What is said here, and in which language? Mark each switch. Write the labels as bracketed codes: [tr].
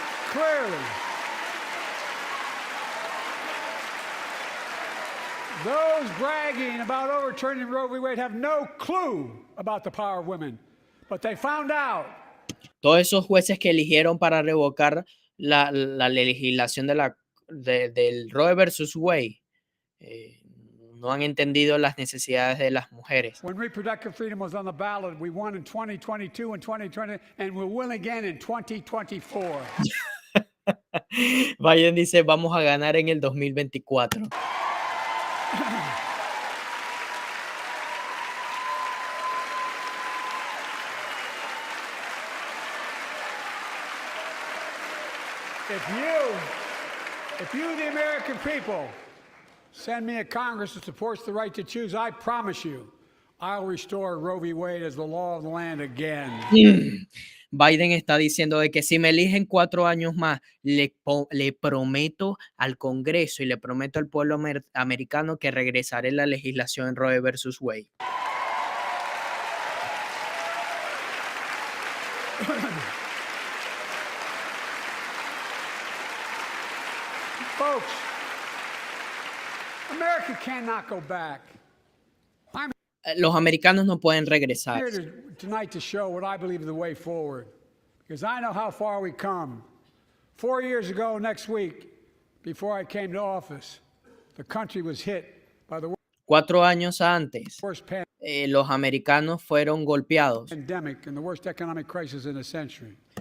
[en] Clearly. Those bragging about overturning Roe v. Wade have no clue about the power of women, but they found out. [es] Todos esos jueces que eligieron para revocar la legislación del Roe versus Wade no han entendido las necesidades de las mujeres. [en] When reproductive freedom was on the ballot, we won in 2022 and 2020, and we'll win again in 2024. [es] Biden dice, vamos a ganar en el 2024. [en] If you, the American people, send me a Congress that supports the right to choose, I promise you, I'll restore Roe v. Wade as the law of the land again. [es] Biden está diciendo de que si me eligen 4 años más, le prometo al Congreso y le prometo al pueblo americano que regresaré la legislación en Roe versus Wade. [en] Folks, America cannot go back. [es] Los americanos no pueden regresar. [en] I'm here tonight to show what I believe is the way forward, because I know how far we come. 4 years ago next week, before I came to office, the country was hit by the [es] 4 años antes, [en] worst [es] los americanos fueron golpeados [en] pandemic and the worst economic crisis in a century.